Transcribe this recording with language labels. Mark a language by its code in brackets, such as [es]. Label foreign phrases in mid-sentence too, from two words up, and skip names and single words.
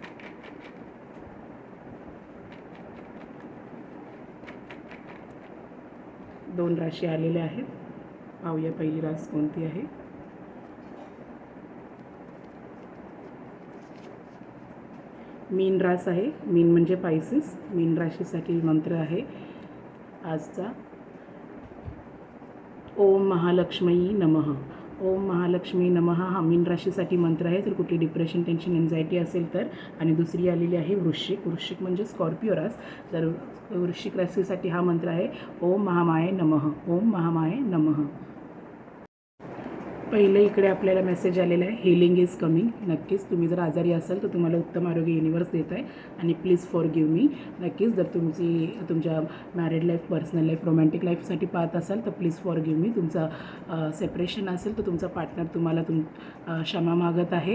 [mr] दोन राशी आलेल्या आहेत. पाहूया पहिली रास कोणती आहे. मीन रास आहे. मीन म्हणजे पायसिस. मीन राशीसाठी मंत्र आहे आजचा [sa] ओम महालक्ष्मी नमः. ओम महालक्ष्मी नमः [mr] हा मीन राशीसाठी मंत्र आहे. तर कुठली [en] depression, tension, anxiety [mr] असेल तर. आणि दुसरी आलेली आहे वृश्चिक. वृश्चिक म्हणजे स्कॉर्पिओ रास. तर वृश्चिक राशीसाठी हा मंत्र आहे [sa] ओम महामाये नमः. ओम महामाये नमः. [mr] पहिले इकडे आपल्याला मेसेज आलेला आहे [en] healing is coming. [mr] नक्कीच तुम्ही जर आजारी असाल तर तुम्हाला उत्तम आरोग्य युनिवर्स देत आहे. [en] आणि please for give me. [mr] नक्कीच जर तुमच्या [en] married life, personal life, romantic life [mr] पाहत असाल तर [en] please for give me. [mr] तुमचा सेपरेशन असेल तर तुमचा पार्टनर तुम्हाला क्षमा मागत आहे.